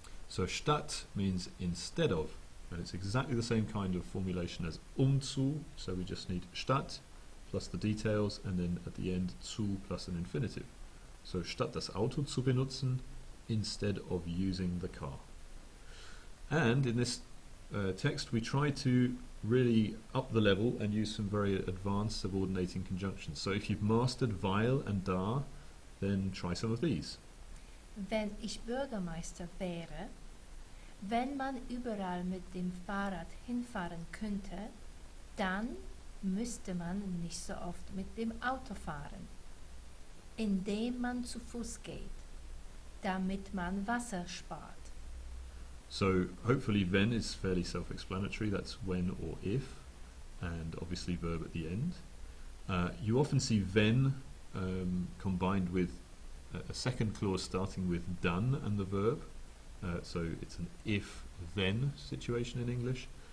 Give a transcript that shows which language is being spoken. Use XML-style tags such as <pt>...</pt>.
<en>So statt means instead of, and it's exactly the same kind of formulation as zu, so we just need statt plus the details, and then at the end zu plus an infinitive. So</en> <de>statt das Auto zu benutzen,</de> <en>instead of using the car. And in this text we try to really up the level and use some very advanced subordinating conjunctions. So if you've mastered weil and da, then try some of these.</en> <de>Wenn ich Bürgermeister wäre, wenn man überall mit dem Fahrrad hinfahren könnte, dann müsste man nicht so oft mit dem Auto fahren, indem man zu Fuß geht, damit man Wasser spart.</de> <en>So hopefully wenn is fairly self-explanatory, that's when or if, and obviously verb at the end. You often see wenn combined with a second clause starting with dann and the verb, so it's an if-then situation in English.</en>